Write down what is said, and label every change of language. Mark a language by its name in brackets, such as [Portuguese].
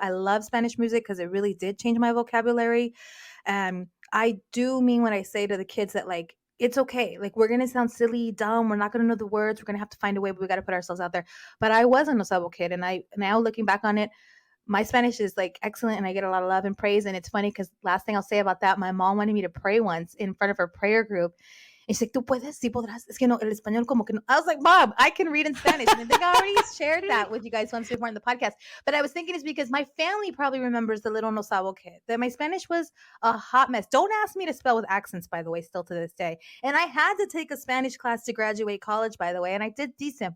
[English] I love Spanish music because it really did change my vocabulary. I do mean when I say to the kids that like, it's okay. Like we're gonna sound silly, dumb. We're not gonna know the words. We're gonna have to find a way, but we got to put ourselves out there. But I was a no sabo kid, and I now looking back on it, my Spanish is like excellent, and I get a lot of love and praise. And it's funny because last thing I'll say about that, my mom wanted me to pray once in front of her prayer group. [Spanish] And she's like, "Tú puedes, sí podrás." Es que no, el español como que no. [English] I was like, "Mom, I can read in Spanish." And I think I already shared that with you guys once before in the podcast. But I was thinking it's because my family probably remembers the little no sabo kid. That my Spanish was a hot mess. Don't ask me to spell with accents, by the way, still to this day. And I had to take a Spanish class to graduate college, by the way, and I did decent.